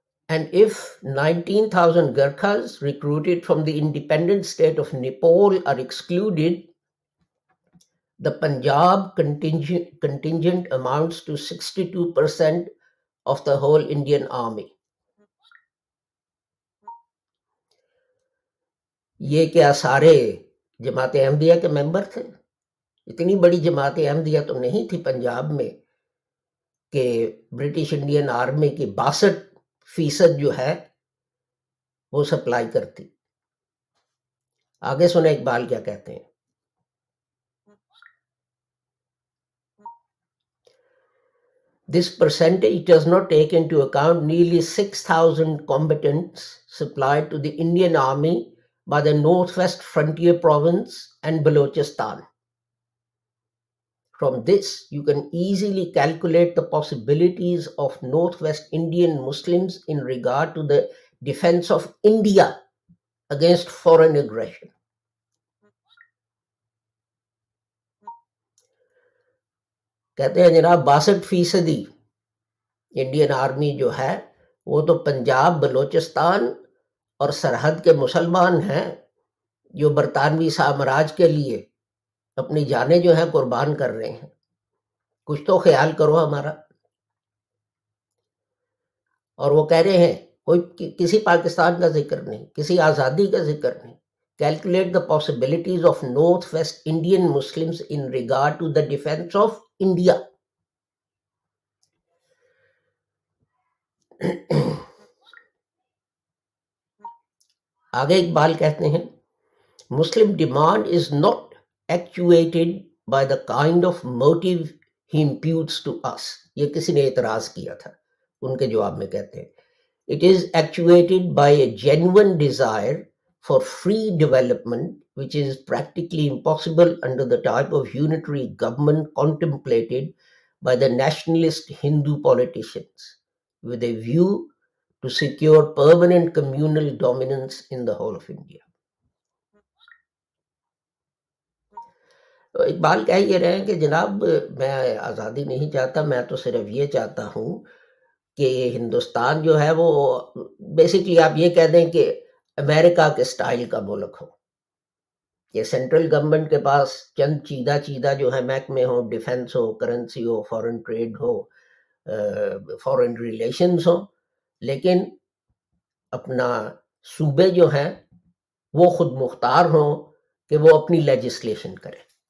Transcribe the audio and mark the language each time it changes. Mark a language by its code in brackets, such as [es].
[en] And if 19,000 Gurkhas recruited from the independent state of Nepal are excluded, the Punjab contingent amounts to 62% of the whole Indian army. [ur] یہ کیا سارے جماعت احمدیہ کے ممبر تھے؟ اتنی بڑی جماعت احمدیہ تو نہیں تھی پنجاب میں کہ برٹش انڈین آرمی کی 62% جو ہے وہ سپلائی کرتی. آگے سنیں اقبال کیا کہتے ہیں. [en] This percentage does not take into account nearly 6,000 combatants supplied to the Indian Army by the Northwest Frontier Province and Balochistan. From this, you can easily calculate the possibilities of Northwest Indian Muslims in regard to the defense of India against foreign aggression. [ur] کہتے ہیں جناب 62% Indian army جو ہے وہ تو پنجاب، بلوچستان اور سرحد کے مسلمان ہیں جو برطانوی سامراج کے لیے اپنی جانیں جو ہیں قربان کر رہے ہیں. کچھ تو خیال کرو ہمارا. اور وہ کہہ رہے ہیں کوئی کسی پاکستان کا ذکر نہیں، کسی آزادی کا ذکر نہیں. [en] Calculate the possibilities of Northwest Indian Muslims in regard to the defense of India. [ur] آگے اقبال کہتے ہیں [en] Muslim demand is not actuated by the kind of motive he imputes to us. [ur] یہ کسی نے اعتراض کیا تھا، ان کے جواب میں کہتے ہیں [en] It is actuated by a genuine desire for free development, which is practically impossible under the type of unitary government contemplated by the nationalist Hindu politicians, with a view to secure permanent communal dominance in the whole of India. [ur] Iqbal کہہ یہ رہے ہیں کہ جناب میں آزادی نہیں چاہتا، میں تو صرف یہ چاہتا ہوں کہ ہندوستان جو ہے وہ بیسکلی آپ یہ کہہ دیں کہ امریکہ کے سٹائل کا ملک ہو، کہ سینٹرل گورنمنٹ کے پاس چند چیدہ جو ہے محکمے ہوں، ڈیفنس ہو، کرنسی ہو، فورن ٹریڈ ہو، فورن ریلیشنز ہوں، لیکن اپنا صوبے جو ہیں وہ خود مختار ہوں کہ وہ اپنی لیجسلیشن کریں.